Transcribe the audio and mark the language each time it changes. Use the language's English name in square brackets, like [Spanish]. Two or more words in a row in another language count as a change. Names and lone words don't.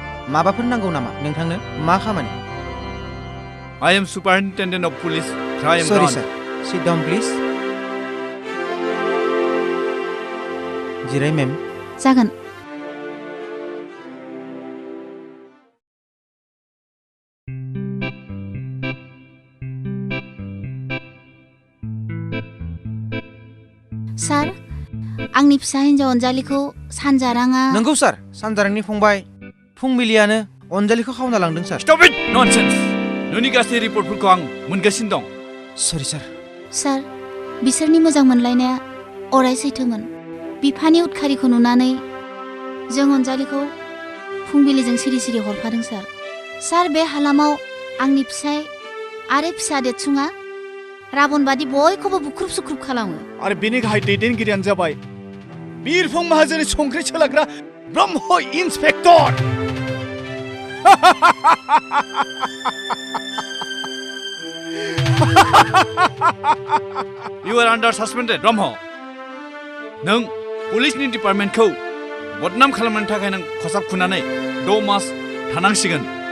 [Bodo] माबाफोर नांगौ नामा नोंथांनो मा खामानि [English] I am Superintendent of Police Crime Sorry Branch. sir sit down please [Bodo] जिराय मेम जागोन सार आंनि फिसा हिन्जाव अनजालिखौ सानजाराङा नंगौ सार सानजारांनि फंबाय फुंबिलियानो अनजालिखौ खावना लांदों सार [English] Stop it! Nonsense! [Bodo] नोंनि गासै रिपर्टफोरखौ आं मोनगासिनो दं। [English] sorry sir [Bodo] सार बिसोरनि मोजां मोनलायनाया अराय सैथोमोन बिफानि उदखारिखौ नुनानै जों अनजालिखौ फुंबिलिजों सिरि सिरि हरफादों सार सार बे हालामाव आंनि फिसाय आरो फिसा देरसुङा राबन बादि बयखौबो बुख्रुब सुख्रुब खालामो आरो बेनि गाहाय दैदेनगिरियानो जाबाय बिरफुं माहाजोननि संख्रि सोलाग्रा ब्रह्म इन्सपेक्टर [English] You are under suspended, [Bodo] ब्रह्म। नों पुलिसनि डिपार्टमेन्टखौ बदनाम खालामनो थाखाय नों खसाब खुनानै 6 मास थानांसिगोन।